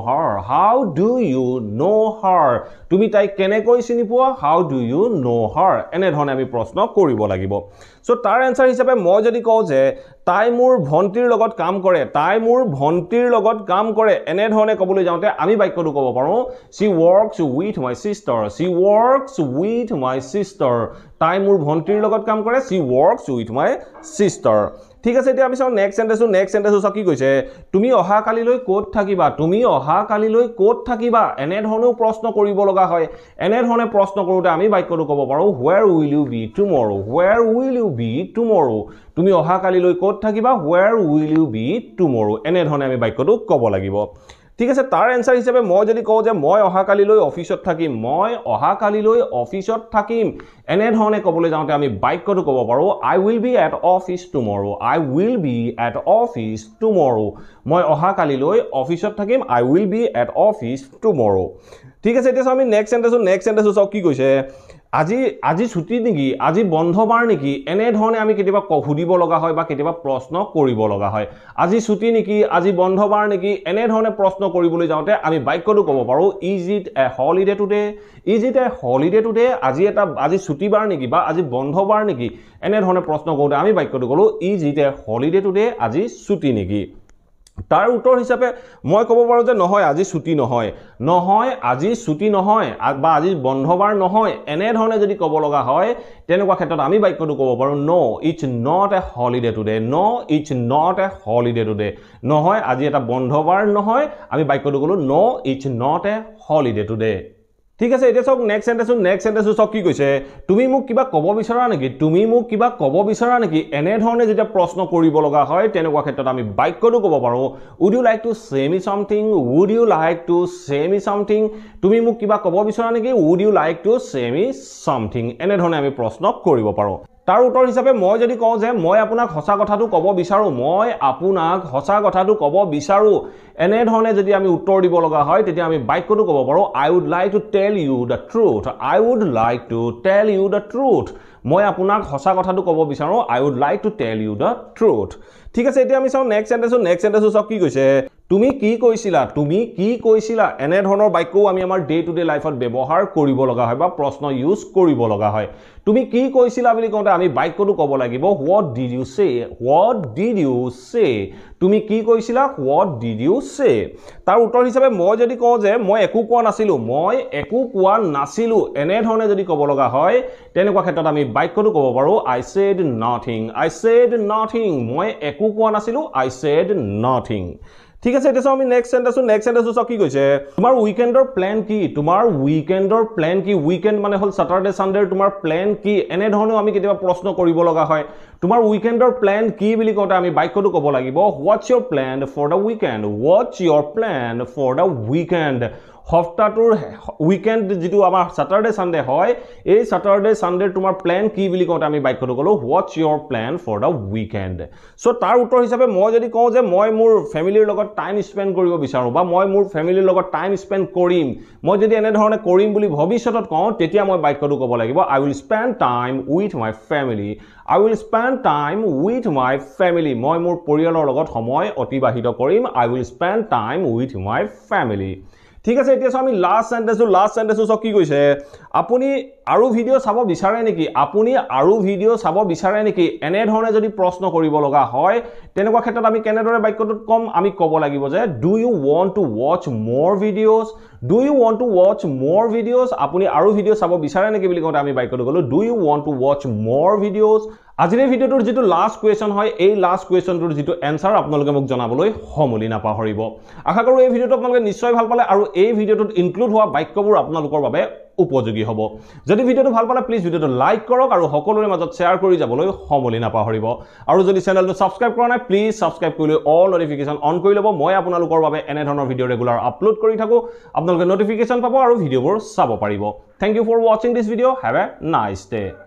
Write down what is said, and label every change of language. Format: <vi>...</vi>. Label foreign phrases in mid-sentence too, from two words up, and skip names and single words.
<en>know her</en> <as>তুমি তাই কেনেকৈ চিনি পোৱা</as> <en>how do you know her</en> <as>এনে ধৰণে আমি প্ৰশ্ন কৰিব লাগিব সো তাৰ এনসাৰ হিচাপে মই যদি কওঁ যে তাই মোৰ ভন্টিৰ লগত কাম কৰে এনে ধৰণে ক'বলৈ যাওঁতে আমি বাক্যটো ক'ব পাৰো</as> <en>she works with my sister</en> <as>তাই মোৰ ভন্টিৰ লগত কাম কৰে</as> <en>she works with my sister</en> <as>ঠিক আছে এতিয়া আমি চাও</as> <en>next sentenceটো</en> <as>চাও কি কৈছে তুমি অহা কালিলৈ ক'ত থাকিবা এনে ধৰণেও প্ৰশ্ন কৰিব লগা হয় এনে ধৰণে প্ৰশ্ন কৰোতে আমি বাক্যটো ক'ব পাৰো</as> <en>where will you be tomorrow</en> <as>তুমি অহা কালিলৈ ক'ত থাকিবা</as> <en>where will you be tomorrow</en> <as>এনে ধৰণে আমি বাক্যটো ক'ব লাগিব ঠিক আছে তাৰ এনসাৰ হিচাপে মই যদি কওঁ যে মই অহা কালিলৈ অফিসত থাকিম এনে ধৰণে ক'বলৈ যাওঁতে আমি বাক্যটো ক'ব পাৰো</as> <en>I will be at office</en> <as>tomorrow মই অহা কালিলৈ অফিসত থাকিম</as> <en>I will be at office tomorrow</en> <as>ঠিক আছে এতিয়া আমি</as> <en>next sentenceটো</en> <as>চাও কি কৈছে আজি ছুটি নেকি আজি বন্ধবাৰ নেকি এনে ধৰণে আমি কেতিয়াবা সুধিব লগা হয় বা কেতিয়াবা প্ৰশ্ন কৰিব লগা হয় আজি ছুটি নেকি আজি বন্ধবাৰ নেকি এনে ধৰণে প্ৰশ্ন কৰিবলৈ যাওঁতে আমি বাক্যটো ক'ব পাৰো</as> <en>is it a holiday today</en> <as>আজি ছুটিবাৰ নেকি বা আজি বন্ধবাৰ নেকি এনে ধৰণে প্ৰশ্ন কৰোতে আমি বাক্যটো ক'লো</as> <en>is it a holiday today</en> <as>আজি ছুটি নেকি তাৰ উত্তৰ হিচাপে মই ক'ব পাৰো যে নহয় আজি ছুটি নহয় বা আজি বন্ধবাৰ নহয় এনে ধৰণে যদি ক'ব লগা হয় তেনেকুৱা ক্ষেত্ৰত আমি বাক্যটো ক'ব পাৰো</as> <en>no it's not a holiday today</en> <as>নহয় আজি এটা বন্ধবাৰ নহয় আমি বাক্যটো ক'লো</as> <en>no it's not a holiday today</en> <as>ঠিক আছে এতিয়া চাওক</as> <en>next sentenceটো</en> <as>চাওক কি কৈছে তুমি মোক কিবা ক'ব বিচৰা নেকি এনে ধৰণে যেতিয়া প্ৰশ্ন কৰিব লগা হয় তেনেকুৱা ক্ষেত্ৰত আমি বাক্যটো ক'ব পাৰো</as> <en>would you like to say me something</en> <as>তুমি মোক কিবা ক'ব বিচৰা নেকি</as> <en>would you like to say me something</en> <as>এনে ধৰণে আমি প্ৰশ্ন কৰিব পাৰো তাৰ উত্তৰ হিচাপে মই যদি কওঁ যে মই আপোনাক সঁচা কথাটো ক'ব বিচাৰো এনে ধৰণে যদি আমি উত্তৰ দিব লগা হয় তেতিয়া আমি বাক্যটো ক'ব পাৰো</as> <en>I would like to tell you the truth</en> <as>মই আপোনাক হসা কথাটো ক'ব বিচাৰো</as> <en>I would like to tell you the truth</en> <as>ঠিক আছে এতিয়া আমি চাও</as> <en>next sentence</en> <as>চাও কি কৈছে তুমি কি কৈছিলা এনে ধৰণৰ বাক্যও আমি আমাৰ</as> <en>day to day lifeত</en> <as>ব্যৱহাৰ কৰিব লগা হয় বা প্ৰশ্ন ইউজ কৰিব লগা হয় তুমি কি কৈছিলা বুলি কওঁতে আমি বাক্যটো ক'ব লাগিব</as> <en>what did you say</en> <as>তুমি কি কৈছিলা</as> <en>what did you say</en> <as>তাৰ উত্তৰ হিচাপে মই যদি কওঁ যে মই একো কোৱা নাছিলো এনে ধৰণে যদি ক'ব লগা হয় তেনেকুৱা ক্ষেত্ৰত আমি বাক্যটো ক'ব পাৰো</as> <en>I said nothing</en> <as>মই একো কোৱা নাছিলো</as> <en>I said nothing</en> <as>ঠিক আছে এতিয়া আমি</as> <en>next sentence</en> <as>চাও কি কৈছে তোমাৰ</as> <en>weekendৰ plan</en> <as>কি উইকেন্ড মানে হল</as> <en>Saturday Sunday</en> <as>তোমাৰ প্ল্যান কি এনে ধৰণে আমি কেতিয়াবা প্ৰশ্ন কৰিব লগা হয় তোমাৰ</as> <en>weekendৰ plan</en> <as>কি বুলি কওঁতে আমি বাক্যটো ক'ব লাগিব</as> <en>what's your plan for the weekend</en> <as>হফতাটোৰ উইকেন্ড যেটো আমাৰ</as> <en>Saturday Sunday</en> <as>হয় এই</as> <en>Saturday Sunday</en> <as>তোমাৰ প্ল্যান কি বুলি কওঁতে আমি বাক্যটো ক'লো</as> <en>what's your plan for the weekend</en> <as>সো তাৰ উত্তৰ হিচাপে মই যদি কওঁ যে মই মোৰ ফ্যামিলিৰ লগত</as> <en>time spend</en> <as>কৰিব বিচাৰো বা মই মোৰ ফ্যামিলিৰ লগত</as> <en>time spend</en> <as>কৰিম মই যদি এনে ধৰণে কৰিম বুলি ভৱিষ্যতত কওঁ তেতিয়া মই বাক্যটো ক'ব লাগিব</as> <en>I will spend time with my</en> <as>family মই মোৰ পৰিয়ালৰ লগত সময় অতিবাহিত কৰিম</as> <en>I will spend time with my family</en> <as>ঠিক আছে এতিয়া আমি</as> <en>last sentence</en> <as>কি কৈছে আপুনি আৰু ভিডিও চাব বিচাৰে নেকি এনে ধৰণে যদি প্ৰশ্ন কৰিব লগা হয় তেনেকুৱা ক্ষেত্ৰত আমি কেনেদৰে বাক্যটোত কম আমি ক'ব লাগিব যে</as> <en>do you want to watch more videos</en> <as>আপুনি আৰু ভিডিও চাব বিচাৰে নেকি বুলি কওঁতে আমি বাক্যটো ক'লো</as> <en>do you want to watch more videos</en> <as>আজিৰ এই ভিডিওটোৰ যেটো</as> <en>last question</en> <as>হয় এই</as> <en>last questionটোৰ</en> <as>যেটো এনসাৰ আপোনালোকে মোক জনাবলৈ সমলি নাপাহৰিব আশা কৰো এই ভিডিওটো আপোনালোকে নিশ্চয় ভাল পালে আৰু এই ভিডিওটোত ইনক্লুড হোৱা বাক্যবোৰ আপোনালোকৰ বাবে উপযোগী হ'ব যদি ভিডিওটো ভাল পালে প্লিজ ভিডিওটো লাইক কৰক আৰু সকলোৰে মাজত শেয়াৰ কৰি যাবলৈ সমলি নাপাহৰিব আৰু যদি চেনেলটো সাবস্ক্ৰাইব কৰা নাই প্লিজ সাবস্ক্ৰাইব কৰি</as> <en>all notification on</en> <as>কৰি ল'ব মই আপোনালোকৰ বাবে এনে ধৰণৰ ভিডিও</as> <en>regular upload</en> <as>কৰি থাকো আপোনালোকে নটিফিকেশন পাব আৰু ভিডিওবোৰ চাব পাৰিব</as> <en>thank you for watching this video have a nice day</en>